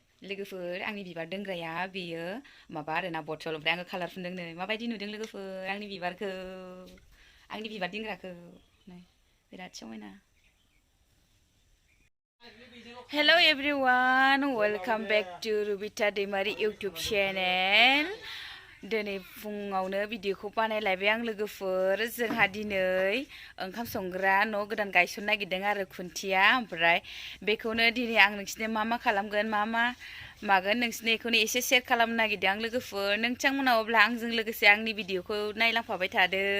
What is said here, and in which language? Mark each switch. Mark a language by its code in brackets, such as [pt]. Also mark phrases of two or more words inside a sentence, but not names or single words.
[brx] लोगोफोर आंनि बिबार दोनग्राया बेयो माबा आरोना बथल ओमफ्राय आङो कालार फुनदोंनो माबायदि नुदों लोगोफोर आंनि बिबारखौ आंनि बिबार दोनग्राखौ नै बिराद समायना [en] Hello everyone, welcome back to Rubita Daimari YouTube channel. [brx] दिनै फुङावनो भिडिअखौ बानायलायबाय आं लोगोफोर जोंहा दिनै ओंखाम संग्रा न' गोदान गायसननो नागिरदों आरो खुन्थिया ओमफ्राय बेखौनो दिनै आं नोंसिनो मा खालामगोन मा मागोन नोंसिनो बेखौनो एसे शेयार खालामनो नागिरदों आं लोगोफोर नोंथांमोनाव अब्ला आंजों लोगोसे आंनि भिडिअखौ नायलांफाबाय थादो